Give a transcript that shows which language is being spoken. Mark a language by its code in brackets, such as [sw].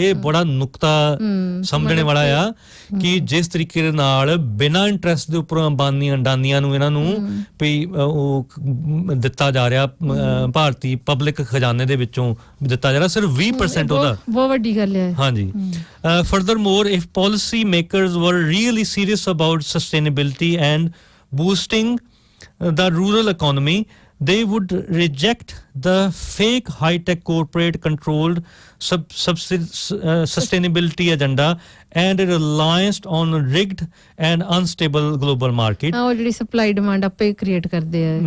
[pa] ਇਹ ਬੜਾ ਨੁਕਤਾ ਸਮਝਣੇ ਵਾਲਾ ਆ ਕਿ ਜਿਸ ਤਰੀਕੇ ਦੇ ਨਾਲ ਬਿਨਾਂ ਇੰਟਰਸਟ ਦੇ ਉੱਪਰ ਅੰਬਾਨੀਆਂ ਨੂੰ ਇਹਨਾਂ ਨੂੰ ਵੀ ਉਹ ਦਿੱਤਾ ਜਾ ਰਿਹਾ, ਭਾਰਤੀ ਪਬਲਿਕ ਖਜ਼ਾਨੇ ਦੇ ਵਿੱਚੋਂ ਦਿੱਤਾ ਜਾ ਰਿਹਾ ਸਿਰਫ 20% ਉਹਦਾ, ਬਹੁਤ ਵੱਡੀ ਗੱਲ ਹੈ। ਹਾਂਜੀ। [en] Furthermore, if policy makers were really serious about sustainability and boosting the rural economy, they would reject the fake high-tech corporate controlled sustainability agenda and a reliance on rigged and unstable global market. [pa] ਉਹ ਜਿਹੜੀ supply demand ਆਪੇ create ਕਰਦੇ ਆ।